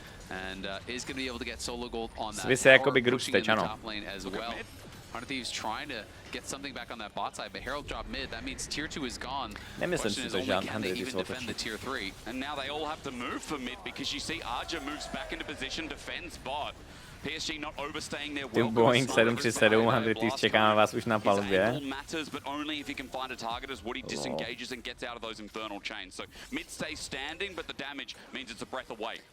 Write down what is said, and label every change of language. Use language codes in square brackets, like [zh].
[en] And is going to be able to get solo gold on that tower, pushing in the top lane as well. 100 Thieves trying to get something back on that bot side, but Herald dropped mid. That means tier 2 is gone. Question is only can they even defend the tier 3? And now they all have to move for mid because you see Arja moves back into position, defends bot. PSG not overstaying their welcome. [cs] Boeing 737, 100 Thieves, čekáme vás už na palubě. [en] Matters, but only if he can find a target as Woody disengages and gets out of those infernal chains. So mid stays standing, but the damage means it's a breath away.